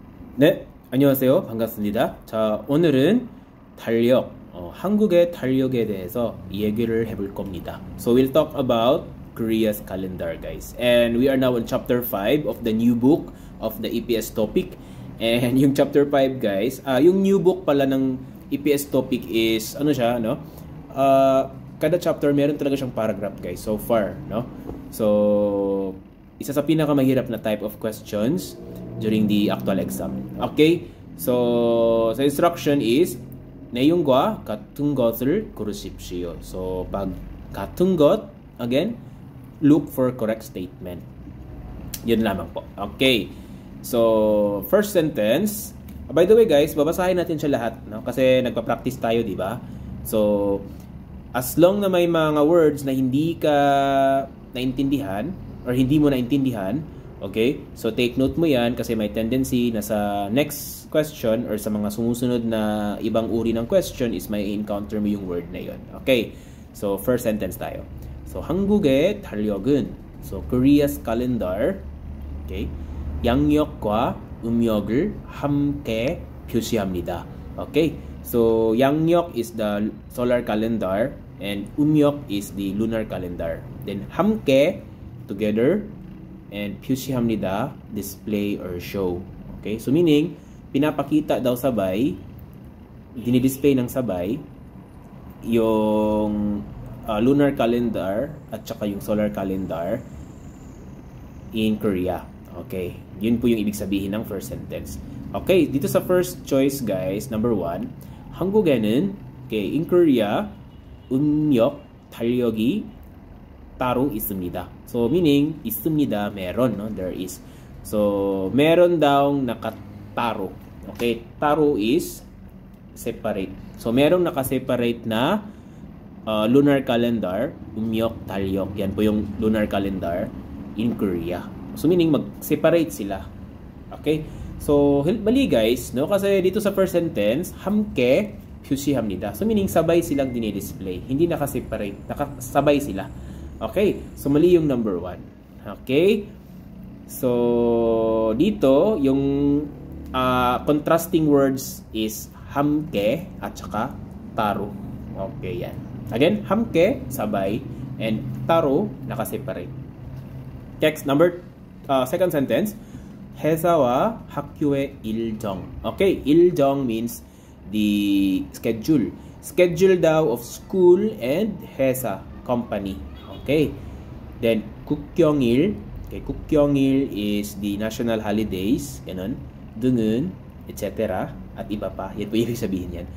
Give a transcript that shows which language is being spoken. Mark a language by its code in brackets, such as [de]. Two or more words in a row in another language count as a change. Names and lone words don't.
[ko] 네, 안녕하세요. 반갑습니다. 자, 오늘은 달력, 한국의 달력에 대해서 얘기를 해볼 겁니다. [en] So we'll talk about Korea's calendar, guys. And we are now in chapter 5 of the new book of the EPS topic. [tl] And yung chapter 5, guys, yung [en] new book [tl] pala ng [en] EPS topic is, [tl] ano siya, no? Kada chapter, meron talaga siyang paragraph, guys, [en] so far, [tl] no? [en] So, [tl] isa sa pinakamahirap na [en] type of questions during the actual exam. Okay? [tl] So, sa [en] instruction is [ko] 내용과 같은 것을 고르십시오. [tl] So, pag [ko] 같은 것, [en] again, look for correct statement. [tl] Yun lamang po. [en] Okay. So, first sentence. By the way, [tl] guys, babasahin natin siya lahat, no? Kasi nagpa-practice tayo, di ba? [en] So, as long [tl] na may mga words na hindi ka naintindihan or hindi mo naintindihan, okay? [en] So, take note [tl] mo yan kasi may tendency na sa [en] next question [tl] or sa mga sumusunod na ibang uri ng question is may encounter mo yung word na yun. [en] Okay? So, first sentence tayo. So, [ko] 한국의 달력은, [en] so, Korea's calendar, okay? [ko] 양력과 음력을 함께 표시합니다. [en] Okay? So, 양력 is the solar calendar and 음력 is the lunar calendar. Then, 함께, together, and 표시합니다, display or show. Okay? So, meaning, [tl] pinapakita daw sabay, dinidisplay ng sabay, yung [en] lunar calendar [tl] at saka yung [en] solar calendar in Korea. Okay? [tl] Yun po yung ibig sabihin ng [en] first sentence. Okay, [tl] dito sa [en] first choice, guys, number 1, [ko] 한국에는, [en] okay, in Korea, [ko] 음력, 달력이 따로 있습니다. [en] So, meaning, 있습니다, meron, no? There is. So, [tl] meron daw nakataro. [en] Okay, taro is separate. [tl] So, merong nakaseparate na [en] lunar calendar, [ko] 음력, 달력. [tl] Yan po yung [en] lunar calendar in Korea. So, meaning, [tl] mag-separate sila. Okay? So, mali, guys, no? Kasi dito sa [en] first sentence, [ko] 함께 표시합니다. [tl] So, meaning, sabay silang dinidisplay. Hindi nakaseparate. Nakasabay sila. Okay? So, mali yung number 1. Okay? So, dito, yung [en] contrasting words is [tl] 함께 at saka taro. Okay, yan. Again, 함께, sabay, and taro, nakaseparate. [en] Text number, second sentence, [ko] 회사와 학교의 일정. [en] Okay, 일정 means the schedule. Schedule daw of school and 회사, company. Okay. Then, 국경일. Okay, 국경일 is the national holidays. [tl] Ganun. 등은, etc. At iba pa. Yan po yung sabihin yan.